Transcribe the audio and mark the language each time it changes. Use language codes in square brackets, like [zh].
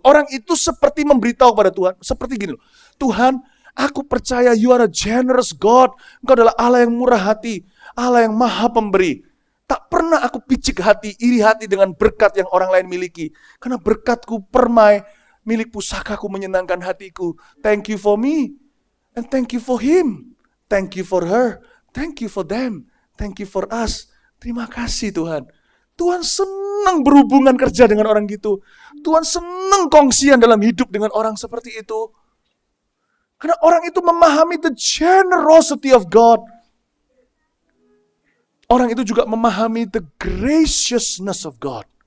[id] Orang itu seperti memberitahu pada Tuhan, seperti gini loh, Tuhan, aku percaya [en] you are a generous God, [id] Engkau adalah Allah yang murah hati, Allah yang maha pemberi. Tak pernah aku picik hati, iri hati dengan berkat yang orang lain miliki. Karena berkatku permai, milik pusakaku menyenangkan hatiku. [en] Thank you for me, and thank you for him. Thank you for her, thank you for them, thank you for us. [id] Terima kasih Tuhan. Tuhan senang berhubungan kerja dengan orang gitu. Tuhan senang kongsian dalam hidup dengan orang seperti itu. Karena orang itu memahami [en] the generosity of God. [id] Orang itu juga memahami [en] the graciousness of God.